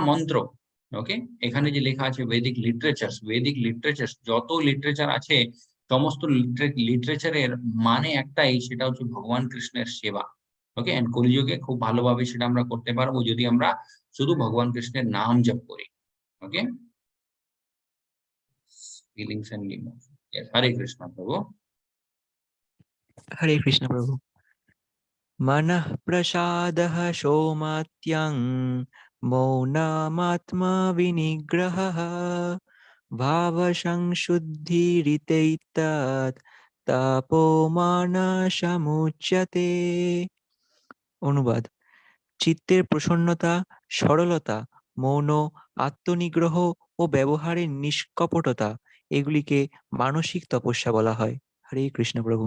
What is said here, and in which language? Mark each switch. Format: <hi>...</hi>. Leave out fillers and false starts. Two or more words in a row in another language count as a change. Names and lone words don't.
<bn>মহামন্ত্র, ওকে, এখানে যে লেখা আছে</bn> <en>Vedic literature</en> <bn>যত লিটারেচার আছে সমস্ত লিটারেচারের মানে একটাই, সেটা হচ্ছে ভগবান কৃষ্ণের সেবা।</bn> <en>okay, and</en> <bn>কলিযুগে খুব ভালোভাবে সেটা আমরা করতে পারবো যদি আমরা শুধু ভগবান কৃষ্ণের নাম জপ করি।</bn> <en>okay, feelings and emotion.</en> <bn>হরে কৃষ্ণ প্রভু। হরে কৃষ্ণ প্রভু।</bn> <sa>मनः प्रसादः सोमात्यं मौनमात्मा विनिग्रहः भावसंशुद्धिरितैतत् তাপোমানসমুচ্যতে।</sa> <bn>অনুবাদ: চিত্তের প্রসন্নতা, সরলতা, মৌন, আত্মনিগ্রহ ও ব্যবহারের নিষ্কপটতা, এগুলিকে মানসিক তপস্যা বলা হয়। হরে কৃষ্ণ প্রভু।</bn>